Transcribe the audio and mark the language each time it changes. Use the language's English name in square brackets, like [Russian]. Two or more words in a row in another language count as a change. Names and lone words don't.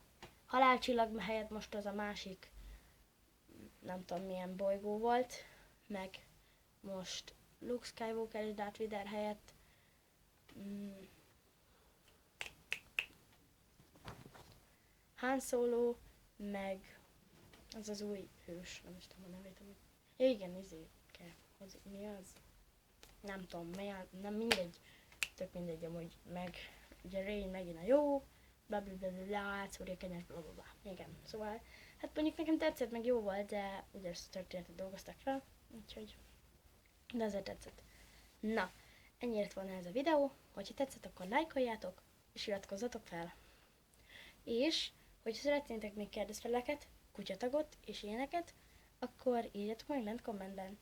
[Hungarian] Halálcsillag helyett most az a másik, nem tudom milyen bolygó volt, meg most Luke Skywalker és Darth Vader helyett Han Solo, meg az az új hős, nem is tudom a nevét, amit. Ja, igen, mi az? Nem tudom, nem mindegy, tök mindegy amúgy, meg ugye Rey megint a jó, bla bla bla bla, átszúrja kenyert, bla bla bla. Igen, szóval, hát mondjuk nekem tetszett, meg jó volt, de ugye ezt a történetet dolgozták fel, úgyhogy, de azért tetszett. Na, ennyi lett volna ez a videó, hogyha tetszett, akkor lájkoljátok, és iratkozzatok fel. És, hogyha szeretnétek még kérdezfeleket, kutyatagot és ilyeneket, akkor írjatok meg lent kommentben.